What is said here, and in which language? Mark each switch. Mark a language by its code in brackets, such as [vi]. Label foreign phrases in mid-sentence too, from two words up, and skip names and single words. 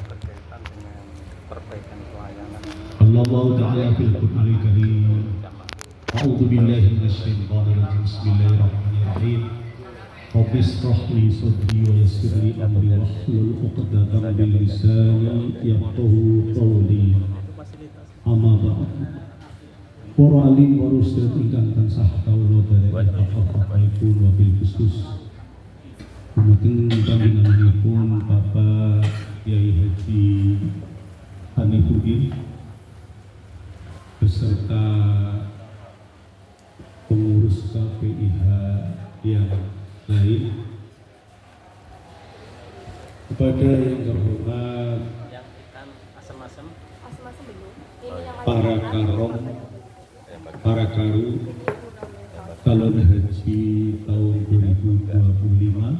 [ar] قال الله تعالى في القرآن الكريم أعوذ بالله من الشيطان الرجيم بسم الله الرحمن الرحيم رب اشرح لي صدري ويسر لي أمري واحلل عقدة من لساني يفقهوا قولي. أما بعد. [jv] Para alim [ar] ورسل [jv] ingkang tansah kawula dherekaken [ar] وبالخصوص [jv] dumateng panjenenganipun Bapak Kyai Haji Hanifuddin [id] beserta pengurus KPIH yang lain, kepada yang terhormat para karong, para karu calon haji tahun 2025.